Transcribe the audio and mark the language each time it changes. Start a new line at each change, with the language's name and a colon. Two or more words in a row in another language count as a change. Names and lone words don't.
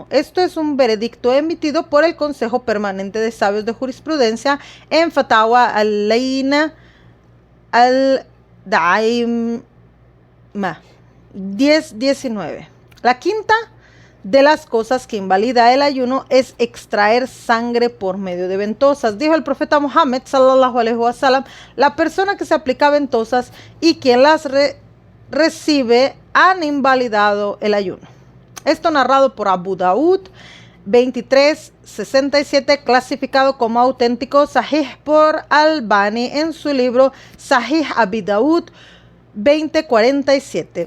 Spanish: Esto es un veredicto emitido por el Consejo Permanente de Sabios de Jurisprudencia en Fatawa al-Layna al-Daima 10-19. La quinta de las cosas que invalida el ayuno es extraer sangre por medio de ventosas. Dijo el profeta Muhammad
Arabic: صلى الله عليه وسلم:
Spanish: la persona que se aplica ventosas y quien las recibe han invalidado el ayuno. Esto narrado por Abu Daud 2367, clasificado como auténtico, Sahih por Albani en su libro Sahih Abi Daud 2047.